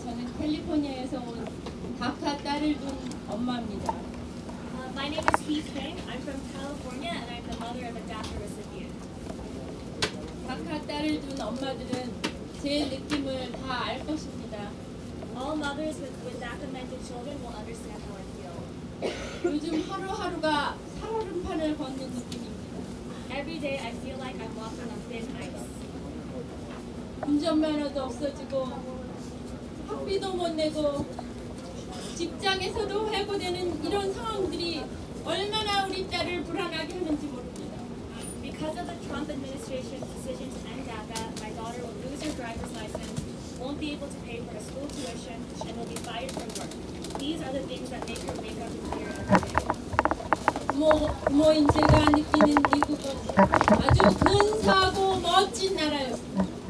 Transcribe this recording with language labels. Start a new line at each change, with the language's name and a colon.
Korean: 저는 캘리포니아에서 온 다카 딸을 둔 엄마입니다.
English: My name is Heath Kang. I'm from California and I'm the mother of a DACA recipient.
Korean: 다카 딸을 둔 엄마들은 제 느낌을 다 알 것입니다.
English: All mothers with DACA-mentored children will understand how I feel.
Korean: 요즘 하루하루가 살얼음판을 걷는 느낌입니다.
English: Every day I feel like I'm walking on thin ice.
Korean: 운전면허도 없어지고 학비도 못 내고 직장에서도 해고되는 이런 상황들이 얼마나 우리 딸을 불안하게 하는지 모릅니다.
English: Because of the Trump administration's decision to end DACA, my daughter will lose her driver's license, won't be able to pay for her school tuition, and will be fired from work. These are the things that make her wake up in fear every day.
Korean: 부모인 제가 느끼는 미국은 아주 근사하고 멋진 나라였습니다.